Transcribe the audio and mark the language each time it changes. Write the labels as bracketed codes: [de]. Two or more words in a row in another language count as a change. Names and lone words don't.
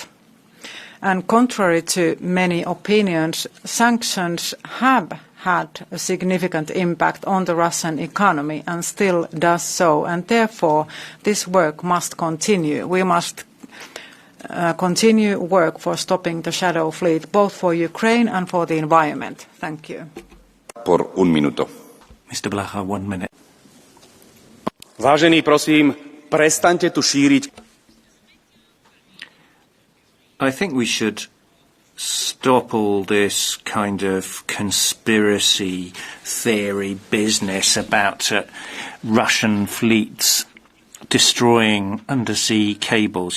[en] And contrary to many opinions, sanctions have had a significant impact on the Russian economy and still does so, and therefore this work must continue. We must continue work for stopping the shadow fleet, both for Ukraine and for the environment. Thank you. [es] Por un minuto. [en] Mr. Blaha, 1 minute. [sk] Vážení, prosím, prestaňte tu šíriť. [en] I think we should stop all this kind of conspiracy theory business about Russian fleets destroying undersea cables.